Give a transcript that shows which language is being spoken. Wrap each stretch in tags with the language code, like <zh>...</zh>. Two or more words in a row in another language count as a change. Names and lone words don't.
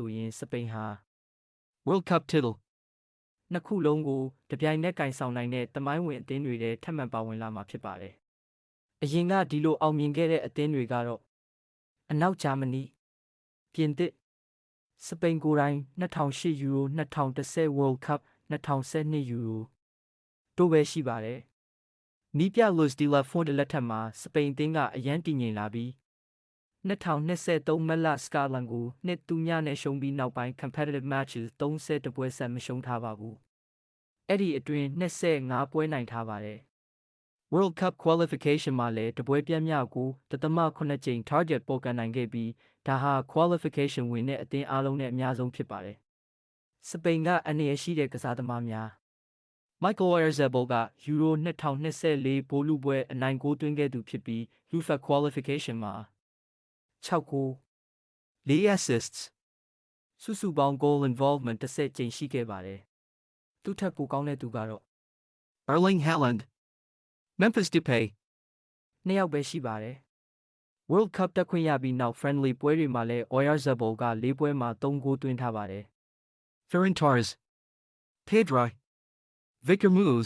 <my>ဆိုရင်စပိန်ဟာ World Cup title နှစ်ခုလုံးကိုတပြိုင်နက်ကင်ဆောင်နိုင်တဲ့သမိုင်းဝင်အသင်းတွေထဲထပ်မံပါဝင်လာမှာဖြစ်ပါတယ်။အရင်ကဒီလိုအောင်မြင်ခဲ့တဲ့အသင်းတွေကတော့အနောက်ဂျာမနီပြင်သစ်စပိန်ကိုယ်တိုင်2008 Euro 2010 World Cup 2012 Euro တို့ပဲရှိပါတယ်။နီးပြ Luis de la Fuente လက်ထက်မှာစပိန်အသင်းကအရန်တည်ငြိမ်လာပြီး 2023မတ်လစကာလန်ကို2-0နဲ့ရှုံးပြီးနောက်ပိုင်း</my> <en>competitive matches</en> <my>30 ပွဲဆက်မရှုံးထားပါဘူး။အဲ့ဒီအတွင်း25ပွဲနိုင် ထားပါတယ်။ World Cup Qualification မှာလည်းတပွဲပြတ်မြောက်ကို7ကြိမ် target ပေါ်ကန်နိုင်ခဲ့ပြီးဒါဟာ Qualification ဝင်တဲ့အသင်းအားလုံးနဲ့အများဆုံးဖြစ်ပါတယ်။စပိန်ကအန္တရာယ်ရှိတဲ့ကစားသမားများMichael Oyarzabal က Euro 2024ဗိုလ်လုပွဲအနိုင်ဂိုးသွင်းခဲ့သူဖြစ်ပြီး UEFA Qualification မှာ6ဂိုး4 assists စုစုပေါင်း</my> <en>goal involvement</en> <my>10 ကြိမ်ရှိခဲ့ပါတယ်။သူထက်ပိုကောင်းတဲ့သူကတော့ Erling Haaland Memphis Depay နှစ်ယောက်ပဲရှိပါတယ်။ World Cup တက်ခွင့်ရပြီးနောက် friendly ပွဲတွေမှာလည်း Oyarzabal က4ပွဲမှာ3ဂိုးသွင်းထားပါတယ်။ Ferran Torres Pedro Victor Munoz</my>